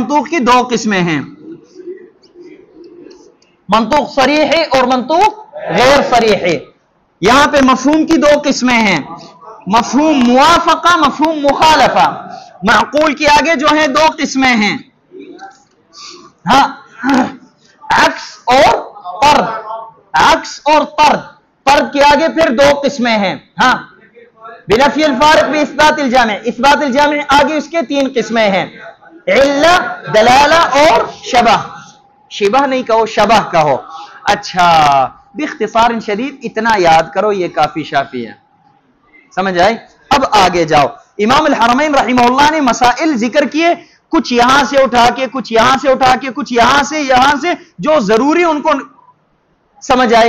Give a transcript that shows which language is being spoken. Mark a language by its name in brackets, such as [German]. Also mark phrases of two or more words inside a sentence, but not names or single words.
[Urdu] منطوق کی 2 قسمیں ہیں، [Arabic] منطوق صریح [Urdu] اور [Arabic] منطوق غیر صریح. [Urdu] یہاں پہ مفہوم کی 2 قسمیں ہیں، [Arabic] مفہوم موافقہ، مفہوم مخالفہ. [Urdu] معقول کی آگے جو ہے 2 قسمیں ہیں، ہاں، عکس اور طرد. عکس اور طرد. طرد کے آگے پھر 2 قسمیں ہیں، ہاں، [Arabic] بنفی الفارق باثبات الجامع. اثبات الجامع [Urdu] آگے اس کے 3 قسمیں ہیں، علہ، دلالہ اور شبہ. شبہ نہیں کہو، شبہ کہو. اچھا، [Arabic] باختصار شدید [Urdu] اتنا یاد کرو، یہ کافی شافی ہے. سمجھ آئے؟ اب آگے جاؤ. امام الحرمین [Arabic] رحمہ اللہ [Urdu] نے مسائل ذکر کیے، کچھ یہاں سے اٹھا کے، کچھ یہاں سے اٹھا کے، کچھ یہاں سے جو ضروری ان کو سمجھ آئی.